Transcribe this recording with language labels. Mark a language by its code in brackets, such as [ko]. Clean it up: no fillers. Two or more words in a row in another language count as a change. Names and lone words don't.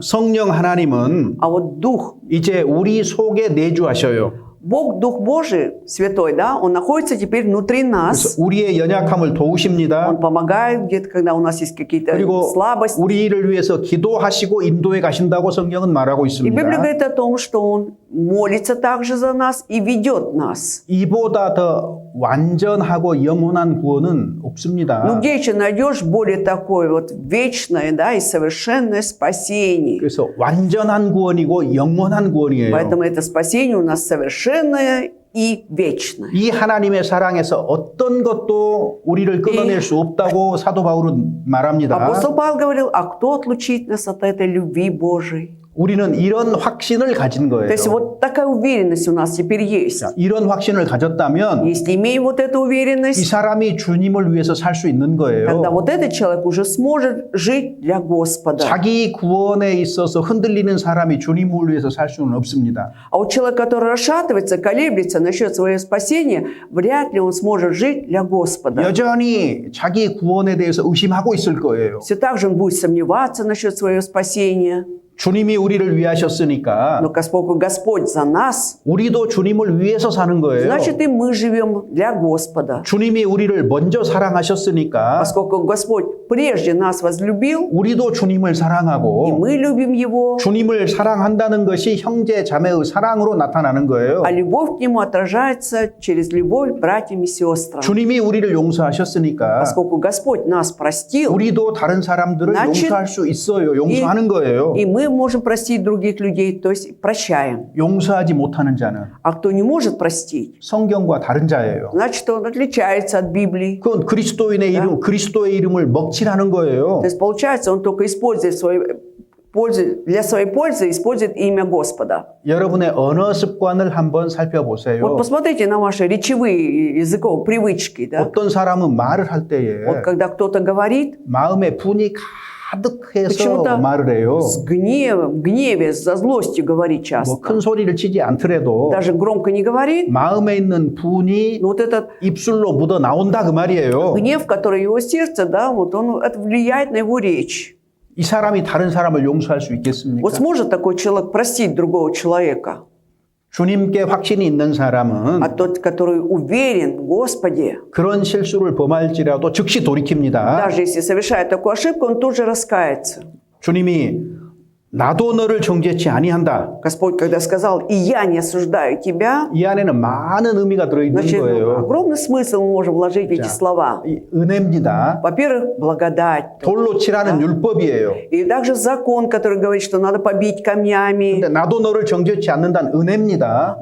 [ko] 성령 하나님은 [ru] А вот Дух, [ko] 이제 우리 속에 내주하셔요. [ru] Бог, Дух Божий, Святой, да, Он находится теперь внутри нас. [ko] 그래서 우리의 연약함을 도우십니다. [ru] Он помогает где-то, когда у нас есть какие-то [ko] 그리고 [ru] слабости. [ko] 우리를 위해서 기도하시고 인도해 가신다고 성경은 말하고 [ru] И Библия [ko] 있습니다. [ru] говорит о том, что Он молится также за нас и ведет нас. [ko] 이보다 더 완전하고 영원한 구원은 [ru] Ну [ko] 없습니다. [ru] где еще найдешь более такое вот вечное, да, и совершенное спасение? [ko] 그래서 완전한 구원이고 영원한 구원이에요. [ru] Поэтому это спасение у нас совершенное и вечное. [ko] 이 하나님의 사랑에서 어떤 것도 우리를 끊어낼 수 없다고 사도 바울은 말합니다. [ru] Апостол Павел говорил, а кто отлучит нас от этой любви Божией? [ko] 우리는 이런 확신을 가진 [ru] То есть [ko] 거예요. [ru] вот такая уверенность у нас теперь есть. [ko] 자, 이런 확신을 가졌다면 [ru] Если имеем вот эту [ko] 이 [ru] уверенность, [ko] 사람이 주님을 위해서 살 수 있는 [ru] тогда [ko] 거예요. [ru] вот этот человек уже сможет жить для Господа. [ko] 자기 구원에 있어서 흔들리는 사람이 주님을 위해서 살 수는 없습니다. [ru] А вот человек, который расшатывается, колеблется насчет своего спасения, вряд ли он сможет жить для Господа. [ko] 여전히 자기 구원에 대해서 의심하고 있을 거예요. [ru] Все так же он будет сомневаться насчет своего спасения. [ko] 주님이 우리를 위하셨으니까 [ru] Но поскольку Господь за нас, [ko] 우리도 주님을 위해서 사는 거예요. [ru] значит и мы живем для Господа. [ko] 주님이 우리를 먼저 사랑하셨으니까 [ru] Поскольку Господь прежде нас возлюбил, [ko] 우리도 주님을 [ru] и [ko] 사랑하고 [ru] мы любим Его, [ko] 주님을 사랑한다는 것이 형제 자매의 사랑으로 나타나는 거예요. [ru] а любовь к Нему отражается через любовь к братьям и сестрам. [ko] 주님이 우리를 용서하셨으니까 [ru] Поскольку Господь нас простил, [ko] 우리도 다른 사람들을 [ru] Значит, [ko] 용서할 수 있어요. 용서하는 거예요. [ru] и мы можем простить других людей, то есть прощаем. [ko] 용서하지 못하는 자는 [ru] А кто не может простить, [ko] 성경과 다른 자예요. [ru] значит, он отличается от Библии. [ko] 그건 그리스도인의 이름, 그리스도의 이름을 먹칠하는 거예요. [ru] То есть, получается, он только использует для своей пользы, использует имя Господа. [ko] 여러분의 언어 습관을 한번 살펴보세요. [ru] Вот посмотрите на ваши речевые языковые привычки. Да? [ko] 어떤 사람은 말을 할 때에 [ru] Вот когда кто-то говорит, [ko] 마음에 분이 가득해서 [ru] Почему-то [ko] 말을 해요. [ru] с гневом, в гневе, со злостью говорит [ko] 뭐 큰 [ru] часто. [ko] 소리를 치지 않더라도 [ru] Даже громко не говорит, [ko] 마음에 있는 분이 [ru] но вот этот [ko] 입술로 묻어 나온다 그 말이에요. [ru] гнев, который в его сердце, да, вот он, это влияет на его речь. [ko] 이 사람이 다른 사람을 용서할 수 있겠습니까? [ru] Вот сможет такой человек простить другого человека? [ko] 주님께 확신이 있는 사람은 [ru] А тот, который уверен в Господе, [ko] 그런 실수를 범할지라도 즉시 돌이킵니다. [ru] даже если совершает такую ошибку, он тут же раскается. [ko] 주님이 나도 너를 정죄치 아니한다. [ru] Господь, когда сказал, и я не осуждаю тебя, [ko] 이 안에는 많은 의미가 들어있는 [ru] значит, [ko] 거예요. [ru] огромный смысл мы можем вложить в эти слова. [ko] 이 은혜입니다. [ru] Во-первых, благодать. [ko] 돌로 치라는 율법이에요. [ru] И также закон, который говорит, что надо побить камнями. [ko] 근데 나도 너를 정죄치 않는다는 은혜입니다.